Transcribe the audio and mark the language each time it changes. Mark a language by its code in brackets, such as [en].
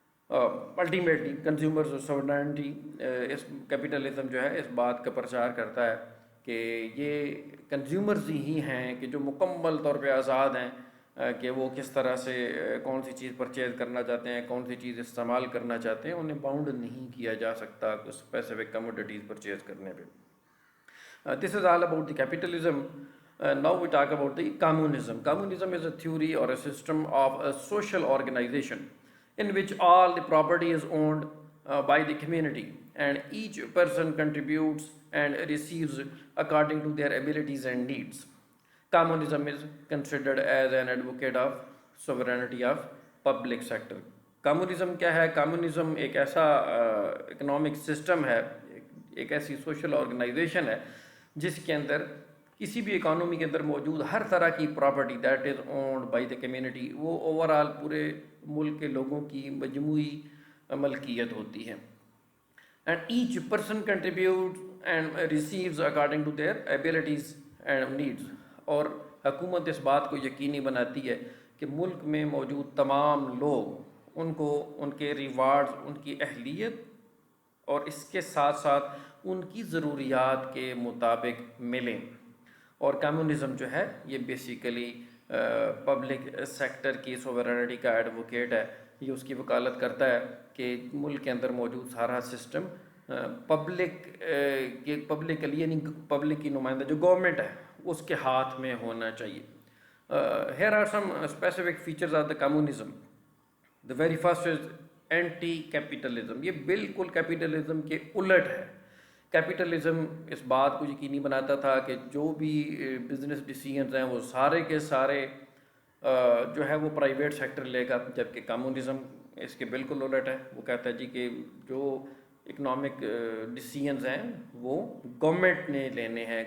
[ur] Ultimately consumer sovereignty, اس capitalism جو ہے اس بات کا پرچار کرتا ہے کہ یہ کنزیومرز ہی ہیں کہ جو مکمل طور پہ آزاد ہیں کہ وہ کس طرح سے کون سی چیز پرچیز کرنا چاہتے ہیں، کون سی چیز استعمال کرنا چاہتے ہیں. انہیں باؤنڈ نہیں کیا جا سکتا اسپیسیفک کموڈیٹیز پرچیز کرنے پہ. [en] This is all about the capitalism. Now we talk about the communism. Communism is a theory or a system of a social organization in which all the property is owned by the community and each person contributes and receives according to their abilities and needs. Communism is considered as an advocate of sovereignty of public sector. [ur] Communism کیا ہے؟ Communism ایک ایسا economic system ہے، ایک ایسی social organization ہے جس کے اندر کسی بھی اکانومی کے اندر موجود ہر طرح کی property [en] that is owned by the community, [ur] وہ اوور آل پورے ملک کے لوگوں کی مجموعی ملکیت ہوتی ہے. [en] And each person contribute and receives according to their abilities and needs. [ur] اور حکومت اس بات کو یقینی بناتی ہے کہ ملک میں موجود تمام لوگ ان کو ان کے ریوارڈز، ان کی اہلیت اور اس کے ساتھ ساتھ ان کی ضروریات کے مطابق ملیں. اور کمیونزم جو ہے یہ بیسیکلی پبلک سیکٹر کی سوورنٹی کا ایڈوکیٹ ہے. یہ اس کی وکالت کرتا ہے کہ ملک کے اندر موجود سارا سسٹم پبلک یعنی پبلک کی نمائندہ جو گورنمنٹ ہے اس کے ہاتھ میں ہونا چاہیے. [en] Here are some specific features of the communism. The very first is anti capitalism. [ur] یہ بالکل کیپیٹلزم کے الٹ ہے. کیپیٹلزم اس بات کو یقینی بناتا تھا کہ جو بھی بزنس ڈیسیجنز ہیں وہ سارے کے سارے جو ہے وہ پرائیویٹ سیکٹر لے گا، جبکہ کمیونزم اس کے بالکل الٹ ہے. وہ کہتا ہے جی کہ جو اکنامک ڈیسیجنز ہیں وہ گورنمنٹ نے لینے ہیں.